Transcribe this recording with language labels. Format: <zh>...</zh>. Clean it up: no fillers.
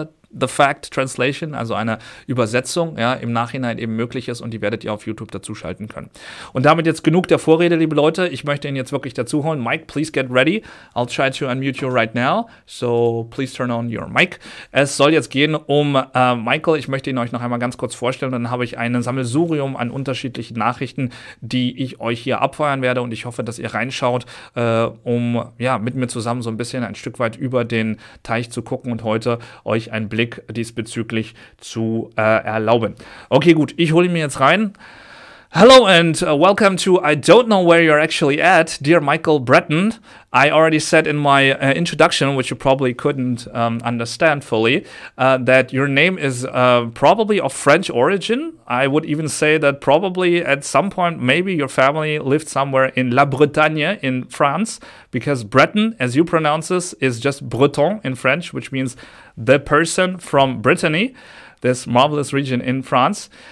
<en>the fact translation,</en> <de>also eine Übersetzung, ja, im Nachhinein eben möglich ist und die werdet ihr auf YouTube dazu schalten können. Und damit jetzt genug der Vorrede, liebe Leute. Ich möchte ihn jetzt wirklich dazu holen.</de> <en>Mike, please get ready. I'll try to unmute you right now. So please turn on your mic.</en> <de>Es soll jetzt gehen um Michael. Ich möchte ihn euch noch einmal ganz kurz vorstellen. Dann habe ich ein Sammelsurium an unterschiedlichen Nachrichten, die ich euch hier abfeuern werde. Und ich hoffe, dass ihr reinschaut, um ja, mit mir zusammen so ein bisschen ein Stück weit über den Teich zu gucken und heute euch einen Blick diesbezüglich zu erlauben. Okay, gut, ich hole ihn mir jetzt rein.</de> <en>Hello and welcome to I don't know where you're actually at, dear Michael Breton. I already said in my introduction, which you probably couldn't understand fully, that your name is probably of French origin. I would even say that probably at some point maybe your family lived somewhere in La Bretagne in France, because Breton, as you pronounce this, is just Breton in French, which means the person from Brittany, this marvelous region in France.</en>